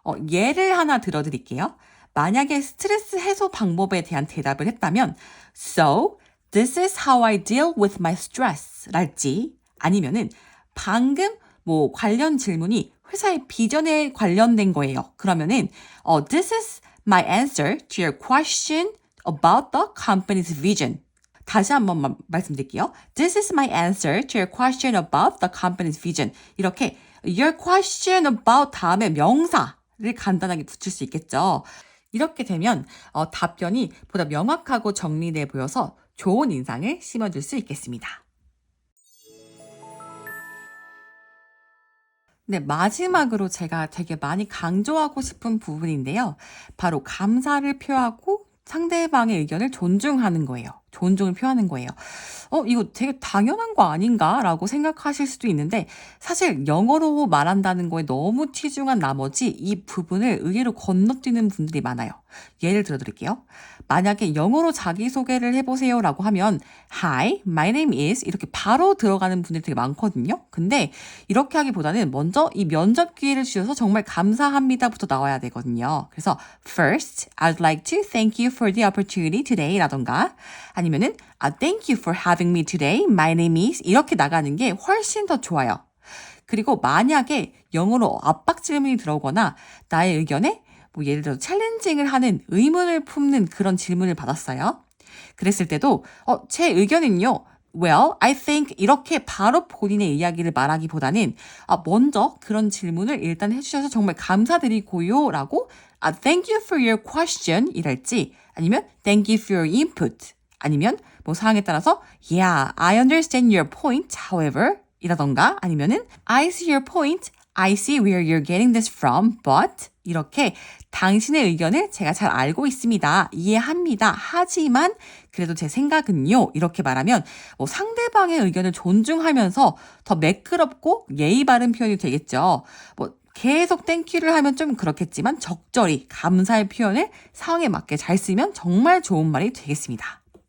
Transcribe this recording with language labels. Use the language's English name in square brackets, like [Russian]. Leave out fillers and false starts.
[Korean] 예를 하나 들어드릴게요. 만약에 스트레스 해소 방법에 대한 대답을 했다면 [English] So, this is how I deal with my stress [Korean] 랄지 아니면은 방금 뭐 관련 질문이 회사의 비전에 관련된 거예요. 그러면은 [English] This is my answer to your question about the company's vision. [Korean] 다시 한번 말씀드릴게요. [English] This is my answer to your question about the company's vision. [Korean] 이렇게 [English] your question about [Korean] 다음에 명사를 간단하게 붙일 수 있겠죠. 이렇게 되면 답변이 보다 명확하고 정리돼 보여서 좋은 인상을 심어줄 수 있겠습니다. 네, 마지막으로 제가 되게 많이 강조하고 싶은 부분인데요. 바로 감사를 표하고 상대방의 의견을 존중하는 거예요. 존중을 표하는 거예요. 이거 되게 당연한 거 아닌가? 라고 생각하실 수도 있는데 사실 영어로 말한다는 거에 너무 치중한 나머지 이 부분을 의외로 건너뛰는 분들이 많아요. 예를 들어 드릴게요. 만약에 영어로 자기소개를 해보세요 라고 하면 [English] Hi, my name is [Korean] 이렇게 바로 들어가는 분들이 되게 많거든요. 근데 이렇게 하기보다는 먼저 이 면접 기회를 주셔서 정말 감사합니다부터 나와야 되거든요. 그래서 [English] First, I'd like to thank you for the opportunity today [Korean] 라던가 아니면은 [English] Thank you for having me today. My name is [Korean] 이렇게 나가는 게 훨씬 더 좋아요. 그리고 만약에 영어로 압박 질문이 들어오거나 나의 의견에 예를 들어 챌린징을 하는 의문을 품는 그런 질문을 받았어요. 그랬을 때도 제 의견은요. [English] Well, I think [Korean] 이렇게 바로 본인의 이야기를 말하기보다는 먼저 그런 질문을 일단 해주셔서 정말 감사드리고요 라고 [English] Thank you for your question [Korean] 이랄지 아니면 [English] Thank you for your input [Korean] 아니면 상황에 따라서 [English] Yeah, I understand your point, however [Korean] 이라던가 아니면은 [English] I see your point, I see where you're getting this from, but [Korean] 이렇게 당신의 의견을 제가 잘 알고 있습니다. 이해합니다. 하지만 그래도 제 생각은요. 이렇게 말하면 상대방의 의견을 존중하면서 더 매끄럽고 예의 바른 표현이 되겠죠. 계속 땡큐를 하면 좀 그렇겠지만 적절히 감사의 표현을 상황에 맞게 잘 쓰면 정말 좋은 말이 되겠습니다.